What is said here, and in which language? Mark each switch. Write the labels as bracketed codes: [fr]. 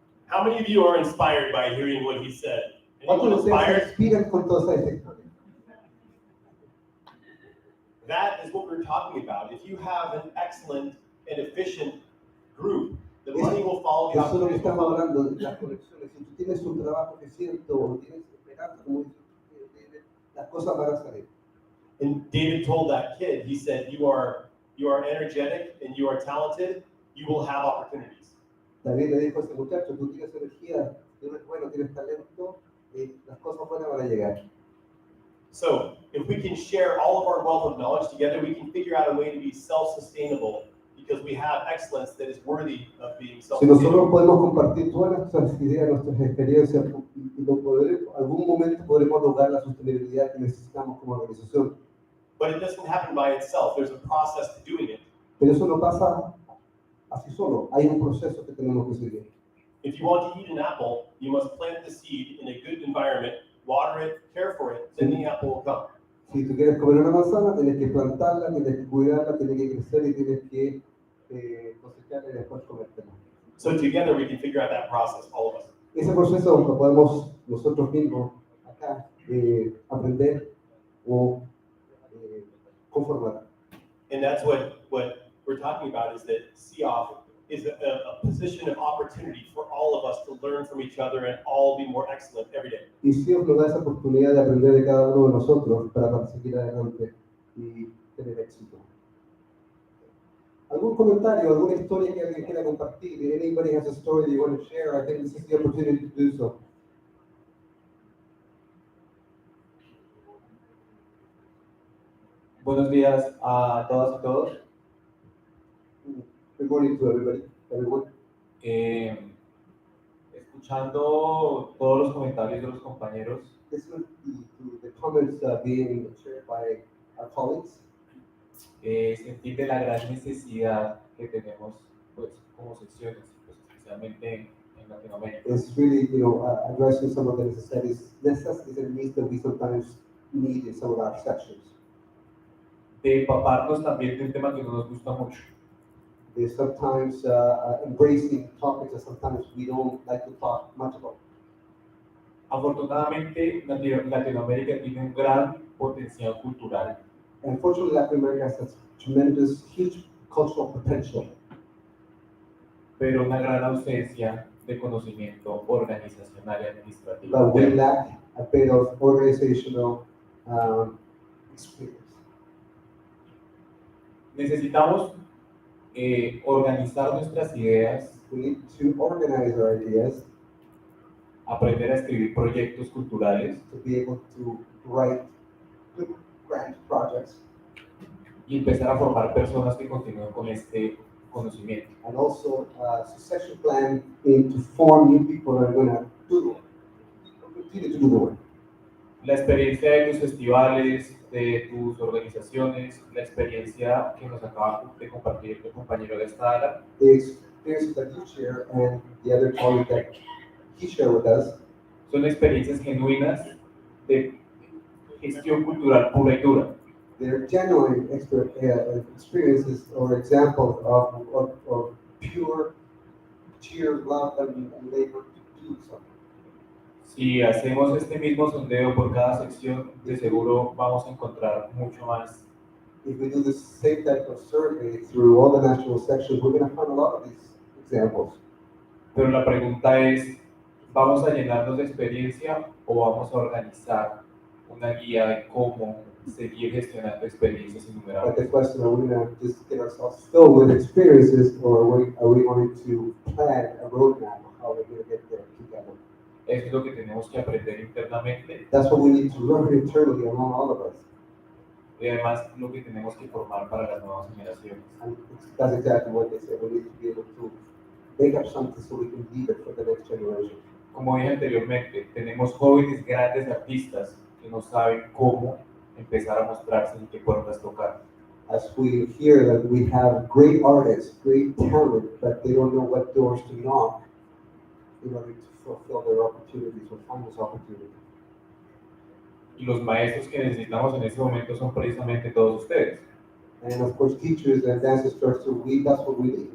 [en] How many of you are inspired by hearing what he said? [es] ¿Cuántos [en] Anyone [es] de ustedes se [en] inspired? [es] inspiran con toda esta historia? [en] That is what we're talking about. If you have an excellent and efficient group, the money will follow you. [es] Eso es lo que estamos hablando, de las conexiones. Si tú tienes un trabajo eficiente o tienes esperanza, como dice, las cosas van a salir. [en] And David told that kid, he said, you are energetic and you are talented, you will have opportunities. [es] David le dijo a ese muchacho, tú tienes energía, tú eres bueno, tienes talento, las cosas buenas van a llegar. [en] So if we can share all of our wealth of knowledge together, we can figure out a way to be self-sustainable because we have excellence that is worthy of being [es] Si [en] self-sustainable. [es] nosotros podemos compartir todas nuestras ideas, nuestras experiencias, y algún momento podremos lograr la sostenibilidad que necesitamos como organización. [en] But it doesn't happen by itself. There's a process to doing it. [es] Pero eso no pasa así solo, hay un proceso que tenemos que seguir. [en] If you want to eat an apple, you must plant the seed in a good environment, water it, care for it, then the apple will come. [es] Si tú quieres comer una manzana, tienes que plantarla, tienes que cuidarla, tienes que crecer y tienes que cosecharla y después comértela. [en] So together we can figure out that process, all of us. [es] Ese proceso lo podemos nosotros mismos acá aprender o conformar. [en] And that's what we're talking about, is that CEOF is a position of opportunity for all of us to learn from each other and all be more excellent every day. [es] Y Dios nos da esa oportunidad de aprender de cada uno de nosotros para seguir adelante y tener éxito. ¿Algún comentario, alguna historia que alguien quiera compartir? [en] If anybody has a story that you want to share, I think this is the opportunity to do so. [es] Buenos días a todas y todos. [en] Good morning to everyone. [es] Escuchando todos los comentarios de los compañeros, [en] Listen to the comments being shared by our colleagues. [es] sentí de la gran necesidad que tenemos, pues, como secciones, pues, especialmente en Latinoamérica. [en] It's really, addressing some of the necessities and needs that we sometimes need in some of our sections. [es] De empaparnos también de un tema que no nos gusta mucho. [en] They sometimes embracing topics that sometimes we don't like to talk much about. [es] Afortunadamente, Latinoamérica tiene un gran potencial cultural. [en] Unfortunately, Latin America has tremendous, huge cultural potential, [es] pero una gran ausencia de conocimiento organizacional y administrativo [en] but we [es] interno. [en] lack a bit of organizational experience. [es] Necesitamos organizar nuestras ideas, [en] We need to organize our ideas [es] aprender a escribir proyectos culturales [en] to be able to write good grant projects [es] y empezar a formar personas que continúen con este conocimiento. [en] and also a succession plan to form new people that are going to do the work, continue to do the work. [es] La experiencia de tus festivales, de tus organizaciones, la experiencia que nos acaba de compartir tu compañero de esta ala, [en] The experiences that you share and the other colleague that he shared with us [es] son experiencias genuinas de gestión cultural pura y dura. [en] they're genuine experiences or examples of pure sheer love and labor to do something. [es] Si hacemos este mismo sondeo por cada sección, de seguro vamos a encontrar mucho más. [en] If we do the same type of survey through all the national sections, we're going to find a lot of these examples. [es] Pero la pregunta es, ¿vamos a llenarnos de experiencia o vamos a organizar una guía de cómo seguir gestionando experiencias [en] But [es] innumerables? [en] the question, are we going to just get ourselves filled with experiences, or are we going to plan a roadmap of how we're going to get there together? [es] Eso es lo que tenemos que aprender internamente [en] That's what we need to learn internally among all of us. [es] y además lo que tenemos que formar para las nuevas generaciones. [en] And that's exactly what they say. We need to be able to make up something so we can leave it for the next generation. [es] Como dije anteriormente, tenemos jóvenes grandes artistas que no saben cómo empezar a mostrarse y qué puertas tocar. [en] As we hear that we have great artists, great talent, but they don't know what doors to knock in order to fulfill their opportunities or find those opportunities. [es] Y los maestros que necesitamos en este momento son precisamente todos ustedes. [en] And of course, teachers and dance instructors, that's what we need.